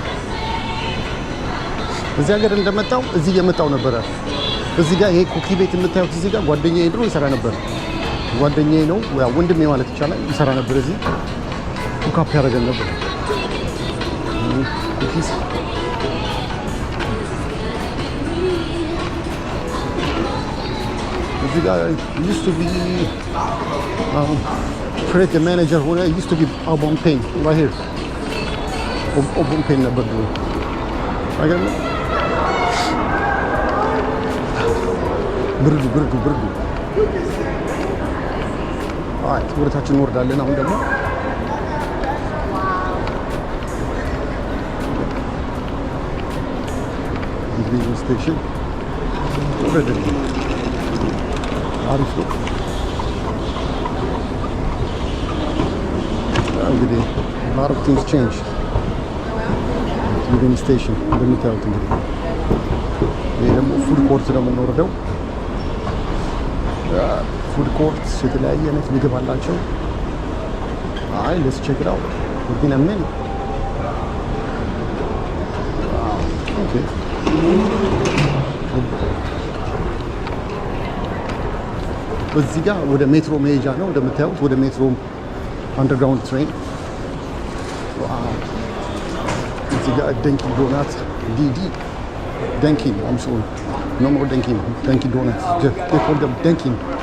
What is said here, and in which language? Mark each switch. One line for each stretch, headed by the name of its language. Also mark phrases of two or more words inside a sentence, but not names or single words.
Amharic: እዚህ ሀገር እንደመጣው እዚህ የመጣው ነበረ። እዚህ ጋር ይሄ ኩኪ ቤት የምታዩት እዚህ ጋር ጓደኛዬ ድሮ ይሰራ ነበር። ጓደኛዬ ነው ያው ወንድሜ ማለት ይቻላል። ይሰራ ነበር እዚህ ኩካፕ ያደርገን ነበር። ኩኪስ እዚህ ጋር
English: used to be create a manager
Amharic: ሆነ
English: used to be Obon Pain right here.
Amharic: Obon Pain ነበር ድሮ አይገርምም? ብርዱ አይ ወደታችን እንወርዳለን። አሁን ደግሞ ዩኒየን ስቴሽን ወረድን። አሪፍ ነው እንግዲህ
English: lot of things change
Amharic: ዩኒየን ስቴሽን እንደምታዩት። እንግዲህ ይሄ ደግሞ
English: food court
Amharic: ነው የምንወርደው።
English: food court
Amharic: የተለያየ አይነት ምግብ አላቸው። አይ
English: let's check it out. We're gonna meal. Okay.
Amharic: በዚህ ጋር ወደ ሜትሮ መሄጃ ነው እንደምታዩት። ወደ
English: metro underground train።
Amharic: ዋው! እዚህ ጋር
English: ደንኪን ዶናት ዲዲ ደንኪን I'm sorry no more ደንኪን ዶናት they call them ደንኪን።